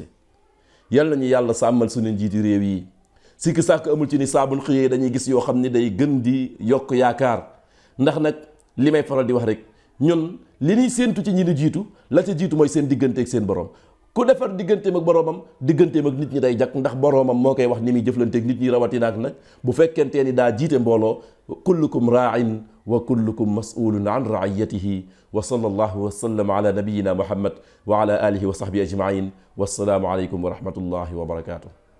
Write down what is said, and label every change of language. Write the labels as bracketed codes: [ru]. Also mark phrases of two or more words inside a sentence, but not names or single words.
[wo] yal nañu yàlla sàmmal suñu njiiti réew yi sikki sàkk amul ci ni saabul xëyee dañuy gis yoo xam ni day gën di yokk yaakaar ndax nag li may faral di wax rek ñun li ñuy séentu ci ñi ni jiitu la ca jiitu mooy seen diggante ak seen borom. ku defar digganteem ak boroomam digganteem ak nit ñi day jakk ndax boroomam moo koy wax ni muy jëflanteeg nit ñi rawatina ak nag bu fekkentee ni daa jiite mbooloo [ar] كلكم راع وكلكم مسؤول عن رعيته وصلى الله وسلم على نبينا محمد وعلى آله وصحبه أجمعين والسلام عليكم ورحمة الله وبركاته.